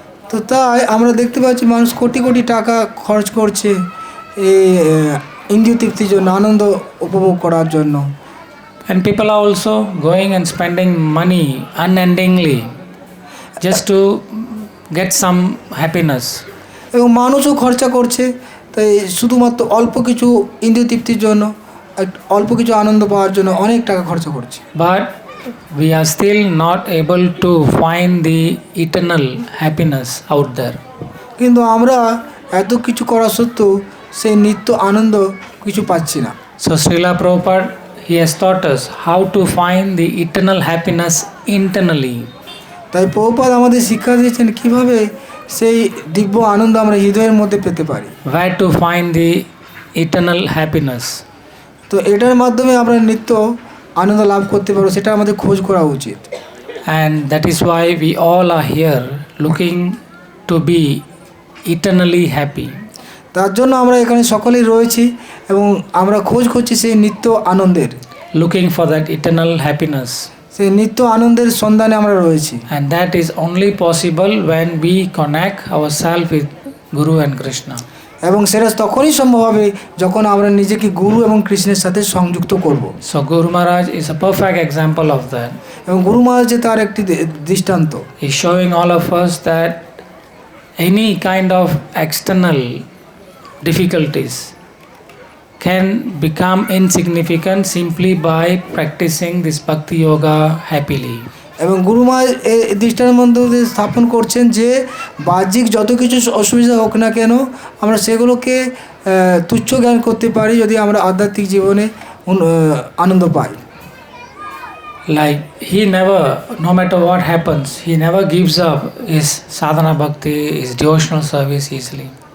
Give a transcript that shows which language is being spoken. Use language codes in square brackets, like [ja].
[bn] তো তাই আমরা দেখতে পাচ্ছি মানুষ কোটি কোটি টাকা খরচ করছে এই ইন্দ্রিয় তৃপ্তির জন্য, আনন্দ উপভোগ করার জন্য। [en] And people are also going and spending money unendingly just to get some happiness. [bn] এবং মানুষও খরচা করছে তাই শুধুমাত্র অল্প কিছু ইন্দ্রিয় তৃপ্তির জন্য, অল্প কিছু আনন্দ পাওয়ার জন্য অনেক টাকা খরচা করছে। [en] But we are still not able to find the eternal happiness out there. [bn] কিন্তু আমরা এত কিছু করা সত্ত্বেও সেই নিত্য আনন্দ কিছু পাচ্ছি না। [en] So Srila Prabhupada, he has taught us how to find the eternal happiness internally. [bn] তাই প্রভুপাদ আমাদের শিক্ষা দিয়েছেন কিভাবে সেই দিব্য আনন্দ আমরা হৃদয়ের মধ্যে পেতে পারি। [en] Where to find the eternal happiness. [bn] তো এটার মাধ্যমে আমরা নিত্য আনন্দ লাভ করতে পারবো, সেটা আমাদের খোঁজ করা উচিত। [en] And that is why we all are here looking to be eternally happy. [bn] তার জন্য আমরা এখানে সকলেই রয়েছি এবং আমরা খোঁজ করছি সেই নিত্য আনন্দের, [en] Looking for that eternal happiness. [bn] সেই নিত্য আনন্দের সন্ধানে আমরা রয়েছি। [en] And that is only possible when we connect ourselves with Guru and Krishna. [bn] এবং সেটা তখনই সম্ভব হবে যখন আমরা নিজেকে গুরু এবং কৃষ্ণের সাথে সংযুক্ত করব। [en] So Guru Maharaj is a perfect example of that. [bn] এবং গুরু মহারাজ যে তার একটি দৃষ্টান্ত, [en] He is showing all of us that any kind of external difficulties can become insignificant simply by practicing this Bhakti Yoga happily. [bn] এবং গুরু মহারাজ এই দৃষ্টান্তের মধ্যে স্থাপন করছেন যে বাহ্যিক যত কিছু অসুবিধা হোক না কেন আমরা সেগুলোকে তুচ্ছ জ্ঞান করতে পারি যদি আমরা আধ্যাত্মিক জীবনে আনন্দ পাই। [en] Like he never, no matter what happens, he never gives up his sadhana bhakti, his devotional service easily.